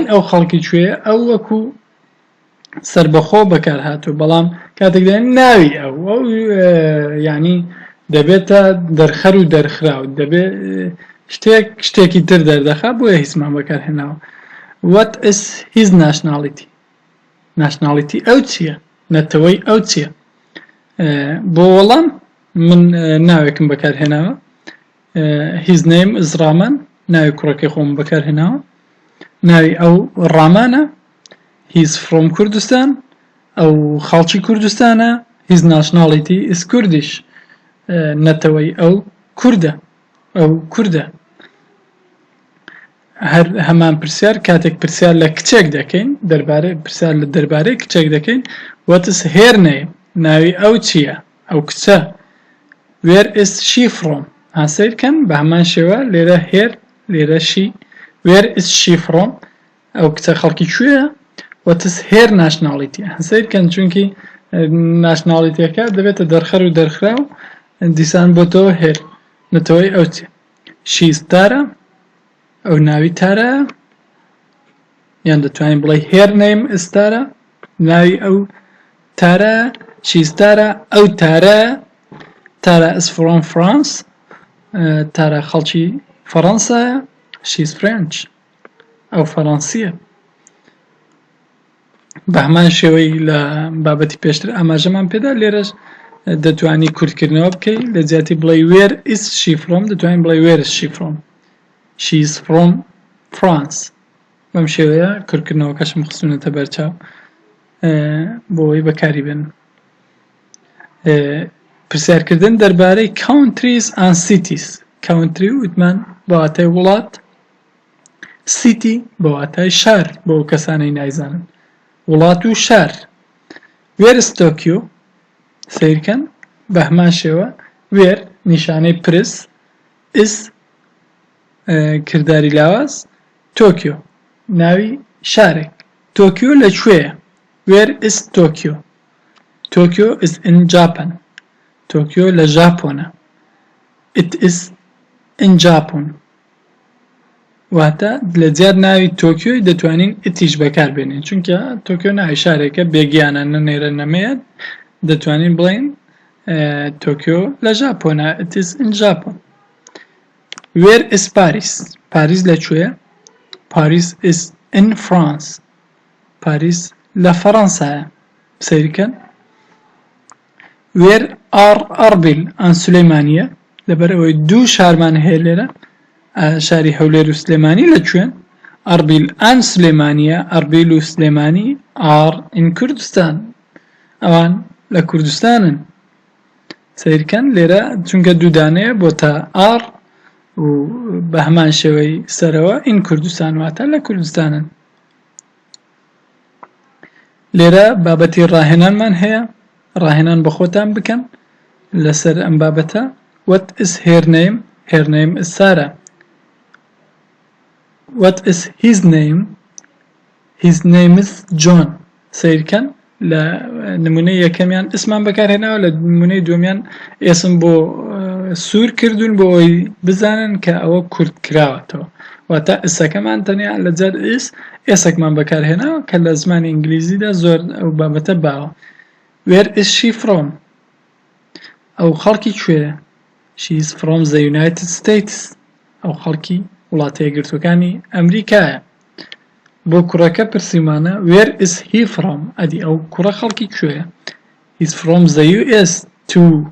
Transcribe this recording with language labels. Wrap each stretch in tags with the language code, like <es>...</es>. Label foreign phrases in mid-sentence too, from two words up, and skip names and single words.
<ckb>ئەو خەڵکی کوێیە ئەو وەکو سربەخۆ بەکار هاتوو بەڵام کاتێک دەڵێن ناوی ئەو یعنی دەبێتە دەرخەر و دەرخراو دەبێت شتێکی تر دەردەخات بۆیە هیچمان بەکارهێناوە</ckb> <en>what is his nationality</en> <ckb>ئەو چییە نەتەوەی ئەو چییە بۆ وەڵام من ناوێکم بەکارهێناوە</ckb> <en>his name is Raman</en> <ckb>ناوی کوڕەکەی خۆم بەکارهێناوە ناوی ئەو ڕامانە</ckb> <en>he's from</en> <ckb>کوردستان ئەو خەڵکی کوردستانە</ckb> <en>his nationality is Kurdish</en> <ckb>نەتەوەی ئەو کوردە هەر هەمان پرسیار کاتێک پرسیار لە کچێک دەکەین پرسیار لە دەربارەی کچێک دەکەین</ckb> <en>what is her name</en> <ckb>ناوی ئەو چییە ئەو کچە where</ckb> <en>is she from</en> <ckb>هاسەیرکەن بە هەمان شێوە لێرە هێر لێرە</ckb> <en>she where is she from</en> <ckb>ئەو کچە خەڵکی کوێیە</ckb> <en>what is her nationality</en> <ckb>هاسەیرکەن چونکی ناشناڵیتیەکە دەبێتە دەرخەر و دەرخراو دیسان بۆ تۆ هێر نەتەوەی ئەو چیە</ckb> <en>she is</en> <ckb>تارە ئەو ناوی تارە یان دەتوانین بڵێ</ckb> <en>her name is</en> <ckb>تارە ناوی ئەو تارە</ckb> <en>she is</en> <ckb>تارە ئەو تارە</ckb> <en>is from France</en> <ckb>تارە خەڵکی فەڕەنسایە</ckb> <en>she is French</en> <ckb>ئەو فەڕەنسیە بە هەمان شێوەی لە بابەتی پێشتر ئاماژەمان پێدا لێرەش دەتوانی کورتکردنەوە بکەی لە جیاتی بڵێ</ckb> <en>where is she from</en> <ckb>دەتوانین بڵێ</ckb> <en>where is she from she is from France</en> <ckb>بەم شێوەیە کورتکردنەوەکەشم خستوونەتە بەرچاو بۆ ئەوەی بەکاری بێن پرسیارکردن دەربارەی</ckb> <en>countries and cities</en> <ckb>country وتمان بە واتای وڵات city بە واتای شار بۆ کەسانەی نایزانن وڵات و شار</ckb> <en>where is Tokyo</en> <ckb>سیرکەن بە هەمان شێوە where نیشانەی پرس is کردداری لاواز تۆکیۆ ناوی شارێک تۆکیۆ لەکوێیە</ckb> <en>where is Tokyo Tokyo is in Japan</en> <ckb>تۆکیۆ لە ژاپۆنە</ckb> <en>it is in Japan</en> <ckb>واتە لە جیات ناوی تۆکیۆی دەتوانین ئتیش بەکار بێنین چونکە تۆکیۆ ناوی شارێکە بێگیانە نەنێرە نەمەیەت دەتوانین بڵێن تۆکیۆ لە ژاپۆنە</ckb> <en>it is in Japan where is Paris</en> <ckb>پاریس لەکوێیە</ckb> <en>Paris is in France</en> <ckb>پاریس لە فەڕەنسایە سەیرکەن</ckb> <en>where are Arbil and</en> <ckb>سلەیمانیە لەبەر ئەوەی دوو شارمان هەیە لێرە شاری هەولێر و سلێمانی لەکوێن ئەربیل ئان سلێمانیە ئەربیل و سلێمانی</ckb> <en>are in</en> <ckb>کوردستان ئەوان لە کوردستانن سیرکەن لێرە چونکە دوودانەیە بۆ تا ئار و بە هەمان شێوەی سەرەوە in کوردستان واتە لە کوردستانن لێرە بابەتی ڕاهێنانمان هەیە ڕاهێنان بە خۆتان بکەن لەسەر ئەم بابەتە</ckb> <en>what is her name is Sarah what is his name is John</en> <ckb>سیرکەن لە نمونەی یەکەمیان ئسمان بەکارهێناوە لە نمونەی دووەمیان ئێسم بۆ سوور کردوون بۆ ئەوی بزانن کە ئەوە کورت کراوەتەوە واتە ئسەکەمان تەنیا لە جار ئێسێکمان بەکارهێناوە کە لە زمانی ئینگلیزیدا زۆر ئەو بابەتە باوە</ckb> <en>where is she from</en> <ckb>ئەو خەڵکی کوێیە</ckb> <en>she is from the United States</en> <ckb>ئەو خەڵکی وڵاتە یەکگرتووەکانی ئەمریکایە بۆ کوڕەکە پرسیمانە</ckb> <en>where is he from</en> <ckb>ئەدی ئەو کوڕە خەڵکی کوێیە</ckb> <en>he's from the US too</en>